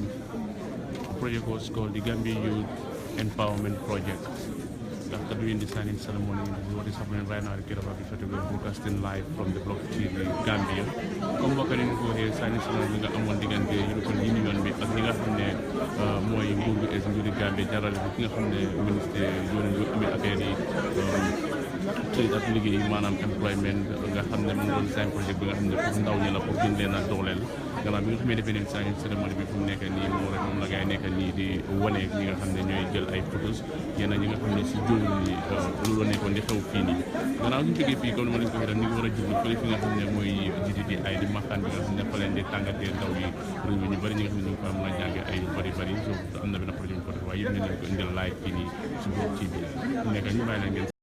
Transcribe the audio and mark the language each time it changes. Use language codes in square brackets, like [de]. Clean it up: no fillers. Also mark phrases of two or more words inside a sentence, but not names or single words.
[en] The project was called the Gambia Youth Empowerment Project. After doing the signing ceremony, what is happening right now, we're broadcasting live from the Block TV Gambia. [wo] Comme bokk nañu ko waxee [en] signing ceremony [wo] nga amoon diggante European Union bi ak ñi nga xam ne mooy nguur gi es nguuri Gambia jarale bi ki nga xam ne ministre yoonu yu amee affaire yi trade ak liggéey maanaam employment nga xam ne mu ngi doon sign projet bi nga xam ne pour ndaw ñi la pour gën leen a dooleel gannaaw bi nga xam ne defee nañ [en] signing ceremony [wo] bi fu mu nekk nii moom la ngay nekk nii di wane ñi nga xam ne ñooy jël ay photos yéen ñi nga xam ne si jóoru ni loolu nekkoon di xew fii nii gannaaw ñu jógee fii comme ni ma leen ko waxee ñu ngi war a jublu fële fi nga xam ne mooy GDD ay di maxtaan bi nga xam ne fa leen di tàngatee ndaw yi réew mi ñu bëri ñi nga xam ne ñu fa mën a jàngee ay bëri so am na benn projet bu ko def waaye yëpp nañ leen ko indil live fii nii si boobu ci bi nekk ñu bàyyi leen ngeen